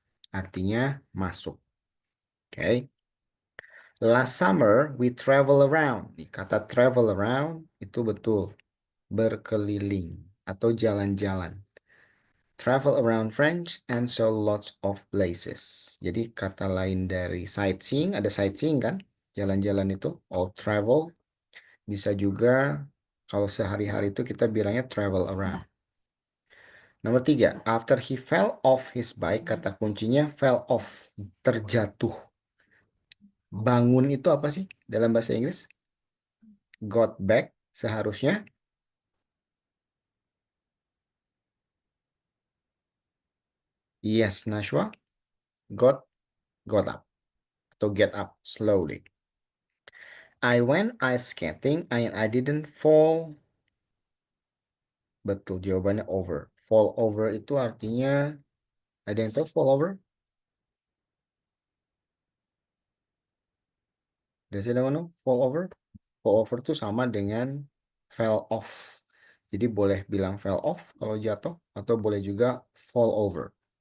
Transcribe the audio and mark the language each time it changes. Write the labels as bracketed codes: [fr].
[id] Artinya masuk. Oke. [en] Last summer, we travel around. [id] Nih, kata [en] travel around [id] itu betul. Berkeliling atau jalan-jalan. [en] Travel around French and saw lots of places. [id] Jadi kata lain dari sightseeing, ada sightseeing kan? Jalan-jalan itu, [en] all travel. [id] Bisa juga kalau sehari-hari itu kita bilangnya travel around. Nomor 3, [en] after he fell off his bike, [id] kata kuncinya [en] fell off, [id] terjatuh. Bangun itu apa sih dalam bahasa Inggris? [en] Got back [id] seharusnya. [en] Yes, Nashwa. Got up [id] atau [en] get up slowly. I went ice skating and I didn't fall. [id] Betul, jawabannya over. Fall over itu artinya, ada yang tahu fall over? [en] Does anyone know? Fall over? Fall over [id] itu sama dengan [en] fell off. [id] Jadi boleh bilang fell off kalau jatuh, atau boleh juga fall over.